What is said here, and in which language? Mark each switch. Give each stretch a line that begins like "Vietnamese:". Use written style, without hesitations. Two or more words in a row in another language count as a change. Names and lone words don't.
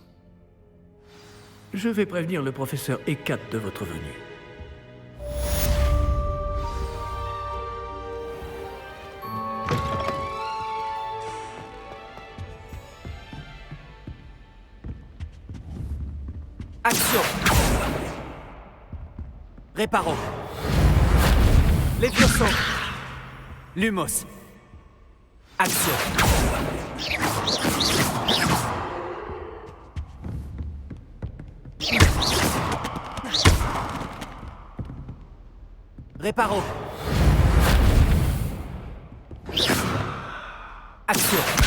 French: Je vais prévenir le professeur Hecat de votre venue. Action! Réparo! Lévioso! Lumos! Action! Réparo! Action!